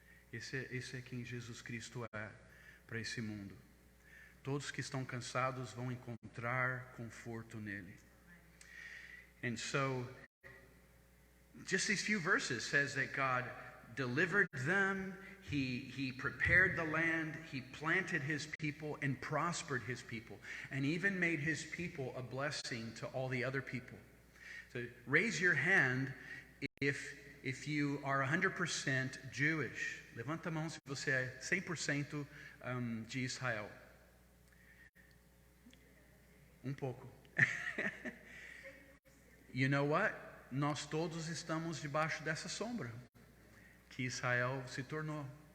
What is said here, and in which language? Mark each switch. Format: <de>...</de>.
<pt>Esse é quem Jesus Cristo é para esse mundo. Todos que estão cansados vão encontrar conforto nele.</pt> <en>And so, just these few verses says that God delivered them, He prepared the land, He planted His people and prospered His people, and even made His people a blessing to all the other people. So raise your hand if you are 100% Jewish.</en> <pt>Levanta a mão se você é 100% de Israel. Um pouco.</pt> <en>You know what?</en> <pt>Nós todos estamos debaixo dessa sombra que Israel se tornou.</pt>